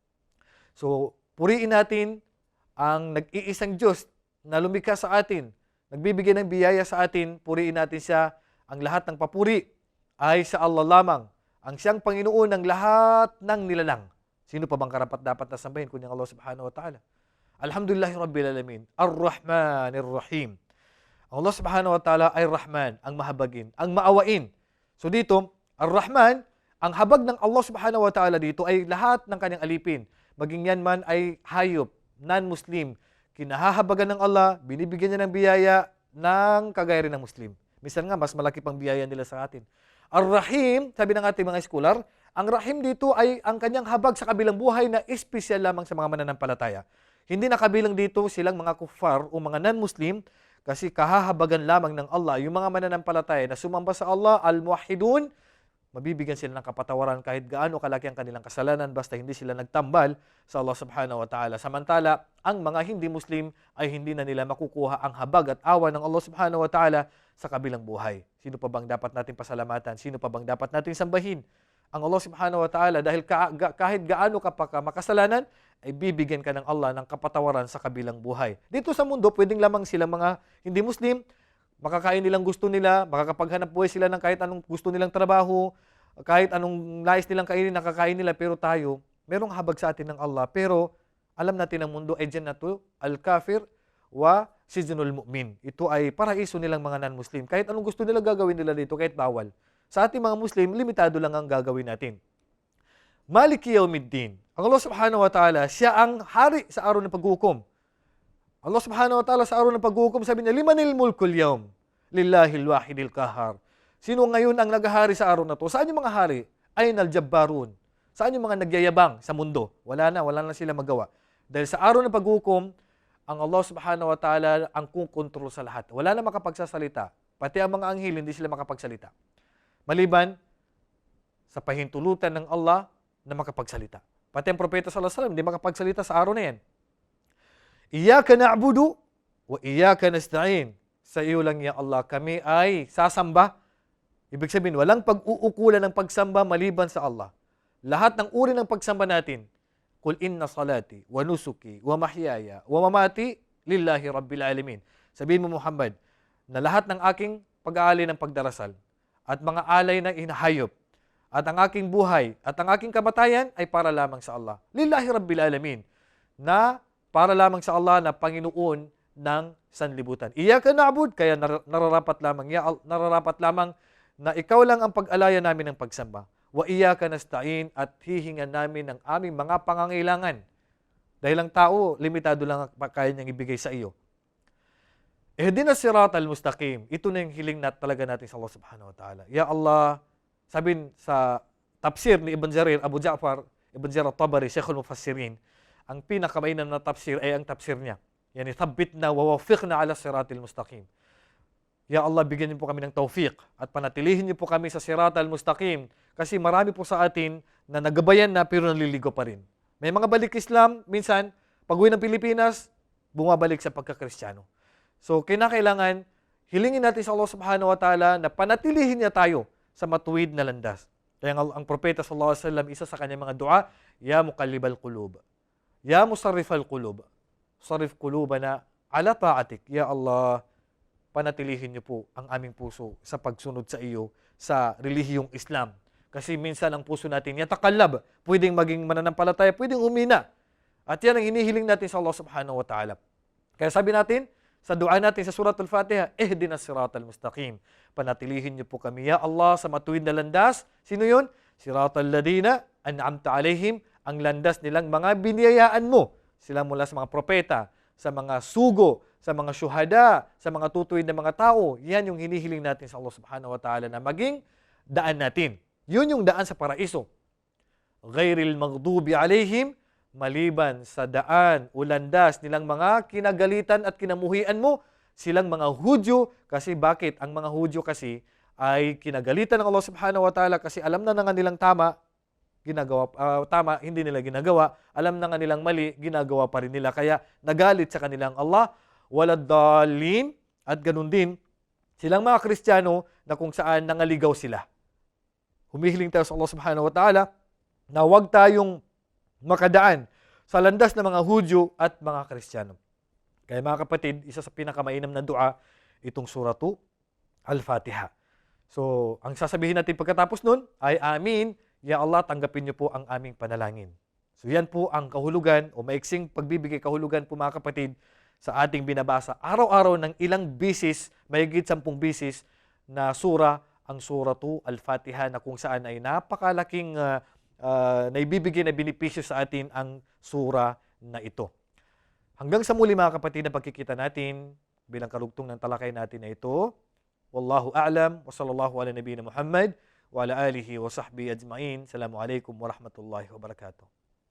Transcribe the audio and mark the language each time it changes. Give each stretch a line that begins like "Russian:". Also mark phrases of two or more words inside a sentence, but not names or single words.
Filipino: So, puriin natin ang nag-iisang Diyos na lumikha sa atin, nagbibigay ng biyaya sa atin, puriin natin siya. Ang lahat ng papuri ay sa Allah lamang, ang siyang Panginoon ng lahat ng nilalang. Sino pa bang karapat-dapat na sambahin kundi ang Allah
Arabic: سبحانه وتعالى? الحمد لله رب العالمين الرحمن الرحيم.
Filipino: Ang Allah
Arabic: سبحانه وتعالى
Filipino: ay Rahman, ang mahabagin, ang maawain. So dito, Ar-Rahman, ang habag ng Allah
Arabic: سبحانه وتعالى
Filipino: dito ay lahat ng kanyang alipin. Maging yan man ay hayop, non-Muslim, kinahahabagan ng Allah, binibigyan niya ng biyaya ng kagaya rin ng Muslim. Minsan nga, mas malaki pang biyaya nila sa atin. Ar-Rahim, sabi ng ating mga scholar, ang Rahim dito ay ang kanyang habag sa kabilang buhay na espesyal lamang sa mga mananampalataya. Hindi nakabilang dito silang mga kuffar o mga non-Muslim kasi kahahabagan lamang ng Allah. Yung mga mananampalataya na sumamba sa Allah, al-muwahhidun, mabibigyan sila ng kapatawaran kahit gaano kalaki ang kanilang kasalanan basta hindi sila nagtambal sa Allah
Arabic: سبحانه وتعالى.
Filipino: Samantala, ang mga hindi Muslim ay hindi na nila makukuha ang habag at awa ng Allah
Arabic: سبحانه وتعالى
Filipino: sa kabilang buhay. Sino pa bang dapat nating pasalamatan? Sino pa bang dapat nating sambahin?
Arabic: Ang الله سبحانه وتعالى,
Filipino: dahil kahit gaano ka pa makasalanan, ay bibigyan ka ng Allah ng kapatawaran sa kabilang buhay. Dito sa mundo, pwedeng lamang silang mga hindi Muslim, makakain nilang gusto nila, makakapaghanap buhay sila ng kahit anong gusto nilang trabaho, kahit anong nais nilang kainin, nakakain nila. Pero tayo, merong habag sa atin ng Allah. Pero alam natin ang mundo ay
Arabic: جنة الكافر وسجن المؤمن.
Filipino: Ito ay paraiso nilang mga non-Muslim. Kahit anong gusto nila gagawin nila dito, kahit bawal. Sa ating mga Muslim, limitado lang ang gagawin natin.
Arabic: مالك يوم الدين. Ang Allah سبحانه وتعالى,
Filipino: siya ang hari sa araw ng paghukom. Allah
Arabic: سبحانه وتعالى
Filipino: sa araw ng paghukom, sabi niya,
Arabic: لمن الملك اليوم لله الواحد القهار.
Filipino: Sino ngayon ang naghahari sa araw na to? Saan yung mga hari?
Arabic: أين الجبارون.
Filipino: Saan yung mga nagyayabang sa mundo? Wala na sila magawa. Dahil sa araw ng paghukom, ang Allah
Arabic: سبحانه وتعالى
Filipino: ang kukontrol sa lahat. Wala na makapagsasalita. Pati ang mga anghel, hindi sila makapagsalita. Maliban sa pahintulutan ng Allah na makapagsalita. Pati ang propeta
Arabic: صلى الله عليه وسلم
Filipino: hindi makapagsalita sa araw na yan.
Arabic: إياك نعبد وإياك نستعين.
Filipino: Sa iyo lang
Arabic: يا الله
Filipino: kami ay sasamba. Ibig sabihin, walang pag-uukulan ng pagsamba maliban sa Allah. Lahat ng uri ng pagsamba natin,
Arabic: قل إن صلاتي و نسكي و محياي و مماتي لله رب العالمين.
Filipino: Sabihin mo Muhammad, na lahat ng aking pag-aali ng pagdarasal at mga alay na inahayop at ang aking buhay at ang aking kamatayan ay para lamang sa Allah.
Arabic: لله رب العالمين.
Filipino: Na para lamang sa Allah na Panginoon ng sanlibutan.
Arabic: إياك نعبد,
Filipino: kaya nararapat lamang na ikaw lang ang pag-alaya namin ng pagsamba.
Arabic: و إياك نستعين,
Filipino: at hihingan namin ng aming mga pangangailangan. Dahil ang tao, limitado lang ang kaya niyang ibigay sa iyo.
Arabic: اهدنا الصراط المستقيم.
Filipino: Ito na yung hiling talaga natin sa Allah
Arabic: سبحانه وتعالى. يا الله,
Filipino: sabihin sa tafsir ni Ibn Jarir, Abu Ja'far, Ibn Jarir at-Tabari,
Arabic: شيخ المفسرين,
Filipino: ang pinakamainam na tafsir ay ang tafsir niya.
Arabic: يعني ثبتنا و وفقنا على الصراط المستقيم. يا الله,
Filipino: bigyan niyo po kami ng tawfiq at panatilihin niyo po kami sa
Arabic: الصراط المستقيم.
Filipino: Kasi marami po sa atin na nagabayan na pero naliligo pa rin. May mga balik Islam, minsan, pag-uwi ng Pilipinas, bumabalik sa pagkakristyano. So, kinakailangan, hilingin natin sa Allah
Arabic: سبحانه وتعالى
Filipino: na panatilihin niya tayo sa matuwid na landas. Kaya ang propeta
Arabic: صلى الله عليه وسلم,
Filipino: isa sa kanyang mga dua,
Arabic: يا مقلب القلوب يا مصرف القلوب صرف قلوبنا على طاعتك. يا الله,
Filipino: panatilihin niyo po ang aming puso sa pagsunod sa iyo sa relihiyong Islam. Kasi minsan ang puso natin yatakallab, pwedeng maging mananampalataya, pwedeng humina. At yan ang hinihiling natin sa Allah
Arabic: سبحانه وتعالى.
Filipino: Kaya sabi natin, sa dua natin sa Suratul Fatiha,
Arabic: اهدنا الصراط المستقيم.
Filipino: Panatilihin niyo po kami,
Arabic: يا الله,
Filipino: sa matuwid na landas. Sino yun?
Arabic: صراط الذين أنعمت عليهم,
Filipino: ang landas nilang mga biniyayaan mo. Sila mula sa mga propeta, sa mga sugo, sa mga syuhada, sa mga tutuwid na mga tao. Yan yung hinihiling natin sa Allah
Arabic: سبحانه وتعالى
Filipino: na maging daan natin. Yun yung daan sa paraiso.
Arabic: غير المغضوب عليهم,
Filipino: maliban sa daan o landas nilang mga kinagalitan at kinamuhian mo, silang mga Hudyo. Kasi bakit? Ang mga Hudyo kasi ay kinagalitan ng Allah
Arabic: سبحانه وتعالى
Filipino: kasi alam na nga nilang tama, tama, hindi nila ginagawa. Alam na nga nilang mali, ginagawa pa rin nila. Kaya nagalit sa kanilang Allah. Waladhalin, at ganun din, silang mga Kristiyano na kung saan nangaligaw sila. Humihiling tayo sa Allah
Arabic: سبحانه وتعالى
Filipino: na huwag tayong makadaan sa landas ng mga Hudyo at mga Kristiyano. Kaya mga kapatid, isa sa pinakamainam na dua, itong suratu Al-Fatiha. So, ang sasabihin natin pagkatapos nun ay, Amin,
Arabic: يا الله,
Filipino: tanggapin niyo po ang aming panalangin. So, yan po ang kahulugan o maiksing pagbibigay kahulugan po mga kapatid sa ating binabasa. Araw-araw ng ilang bisis, mahigit 10 bisis na sura, ang suratu Al-Fatiha na kung saan ay napakalaking naibibigay na benepisyo sa atin ang sura na ito. Hanggang sa muli mga kapatid na pagkikita natin bilang karugtong ng talakay natin na ito.
Arabic: والله أعلم و صلى الله على نبينا محمد و على آله و صحبه أجمعين. السلام عليكم ورحمة الله وبركاته.